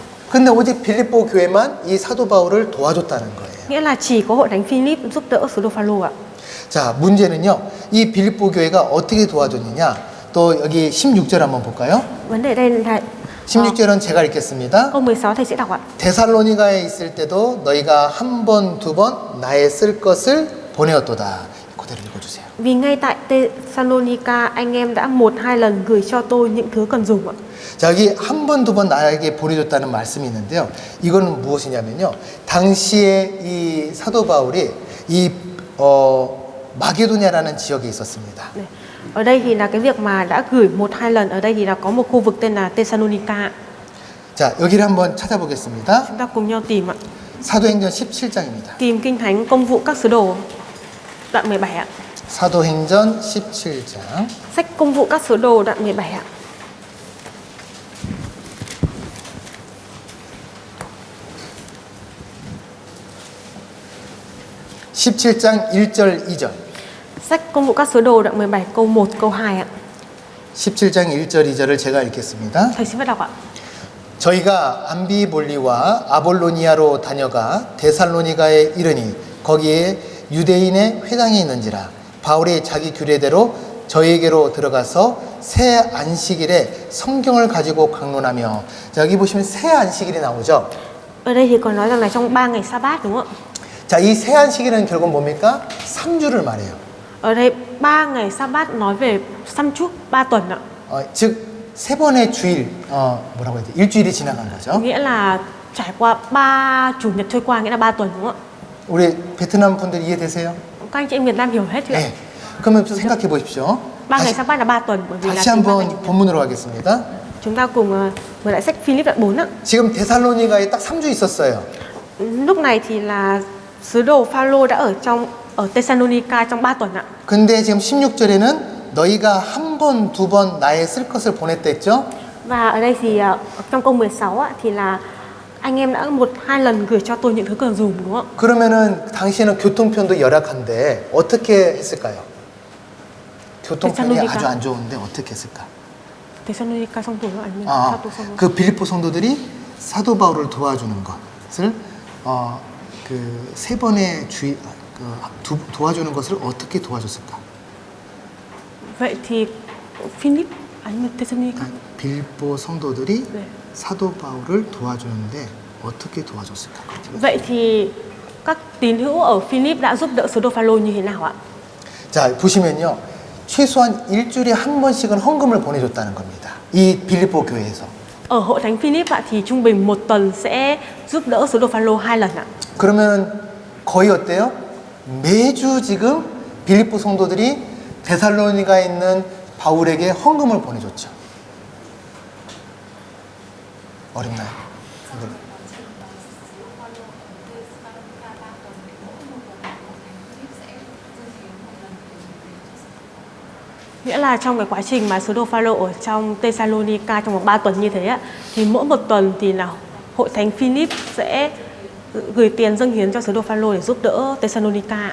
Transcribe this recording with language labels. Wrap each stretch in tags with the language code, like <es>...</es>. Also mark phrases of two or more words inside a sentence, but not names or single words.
<ko>근데 오직 빌립보 교회만 이 사도 바울을 도와줬다는 거예요.</ko> <vi>Nghĩa là chỉ có hội thánh Philip giúp đỡ sứ đồ Phaolô ạ.</vi> <ko>자, 문제는요. 이 빌립보 교회가 어떻게 도와줬느냐? 또 여기 16절 한번 볼까요?</ko> <vi>Vấn đề đây là</vi> <ko>16절은 제가 읽겠습니다.</ko> <vi>câu 16 thầy sẽ đọc ạ.</vi> <ko>데살로니가에 있을 때도 너희가 한 번, 두 번 나의 쓸 것을 보내었도다. 그대로 읽어주세요.</ko> <vi>Vì ngay tại Thessalonica anh em đã 1-2 lần gửi cho tôi những thứ cần dùng ạ.</vi> <ko>자, 여기 한 번, 두 번 나에게 보내줬다는 말씀이 있는데요. 이거는 무엇이냐면요. 당시에 이 사도 바울이 이 마게도냐라는 지역에 있었습니다. 네.</ko> <vi>Ở đây thì là cái việc mà đã gửi 1-2 lần, ở đây thì là có một khu vực tên là Thessalonica.</vi> <ko>자, 여기를 한번 찾아보겠습니다.</ko> <vi>Chúng ta cùng nhau tìm ạ.</vi> <ko>사도행전 17장입니다.</ko> <vi>Tìm Kinh Thánh Công vụ các sứ đồ đoạn 17 ạ.</vi> <ko>사도행전 17장.</ko> <vi>Sách Công vụ các sứ đồ đoạn 17 ạ.</vi> <ko>(17장) 1절 2절.</ko> <vi>Sách Công vụ các sứ đồ đoạn 17 câu 1 câu 2 ạ.</vi> <ko>17장 1절 2절을 제가 읽겠습니다.</ko> <vi>Thầy xin bắt đọc ạ.</vi> <ko>저희가 암비볼리와 아볼로니아로 다녀가 데살로니가에 이르니 거기에 유대인의 회당이 있는지라 바울이 자기 규례대로 저희에게로 들어가서 새 안식일에 성경을 가지고 강론하며. 자, 여기 보시면 새 안식일이 나오죠.</ko> <vi>Ở đây thì còn nói rằng là trong 3 ngày sa-bát đúng không ạ?</vi> <ko>자, 이 새 안식일은 결국 뭡니까? 3주를 말해요.</ko> <vi>Ở đây 3 ngày sa-bát nói về xăm chúc 3 tuần ạ.</vi> <ko>즉 세 번의 주일, 뭐라고 해야 돼? 일주일이 지나간 거죠.</ko> <vi>Nghĩa là trải qua 3 chủ nhật trôi qua, nghĩa là 3 tuần đúng không ạ?</vi> <ko>우리 베트남 분들 이해되세요?</ko> <vi>Các anh chị em Việt Nam hiểu hết chưa ạ?</vi> <ko>네. 그러면 생각해 보십시오.</ko> <vi>3 ngày sa-bát là 3 tuần, bởi vì là</vi> <ko>다시</ko> <vi>tính 3 ngày</vi> <ko>한번</ko> <vi>chủ nhật.</vi> <ko>본문으로 가겠습니다.</ko> <vi>Chúng ta cùng mở lại sách Philip đoạn 4 ạ.</vi> <ko>지금 데살로니가에 딱 3주 있었어요.</ko> <vi>Lúc này thì là sứ đồ Phaolô đã ở trong ở Thessalonica trong 3 tuần ạ.</vi> <ko>근데 지금 16절에는 너희가 한 번, 두 번 나에 쓸 것을 보냈다 했죠?</ko> <vi>Và ở đây thì trong câu 16 ạ, thì là anh em đã 1-2 lần gửi cho tôi những thứ cần dùng đúng không ạ?</vi> <ko>그러면은 당신은 교통편도 열악한데 어떻게 했을까요? 교통편이 대차로니까. 아주 안 좋은데 어떻게 했을까?</ko> <vi>Thessalonica trong tuần 아니면 아,</vi> <ko>사도 성도. 그 빌립보 성도들이 사도 바울을 도와주는 것을 그 세 번의 도와주는 것을 어떻게 도와줬을까?</ko> <vi>Vậy thì Philip 아니면 Thessalonica.</vi> <ko>빌립보 성도들이 네. 사도 바울을 도와주는데 어떻게 도와줬을까?</ko> <vi>Vậy thì các tín hữu ở Philip đã giúp đỡ sứ đồ Phaolô như thế nào ạ?</vi> <ko>자, 보시면요. 최소한 일주일에 한 번씩은 헌금을 보내줬다는 겁니다. 이 빌립보 교회에서.</ko> <vi>Ở hội thánh Philip ạ, thì trung bình một tuần sẽ giúp đỡ sứ đồ Phaolô 2 lần ạ.</vi> <ko>그러면 거의 어때요? 매주 지금 빌립보 성도들이 데살로니가에 있는 바울에게 헌금을 보내줬죠. 어렵나요? 네.</ko> <vi>Nghĩa là trong cái quá trình mà sứ đồ Phaolô ở trong Thessalonica trong vòng 3 tuần như thế ạ, thì mỗi một tuần thì là hội thánh Philip sẽ gửi tiền dâng hiến cho sứ đồ Phaolô để giúp đỡ Thessalonica.</vi>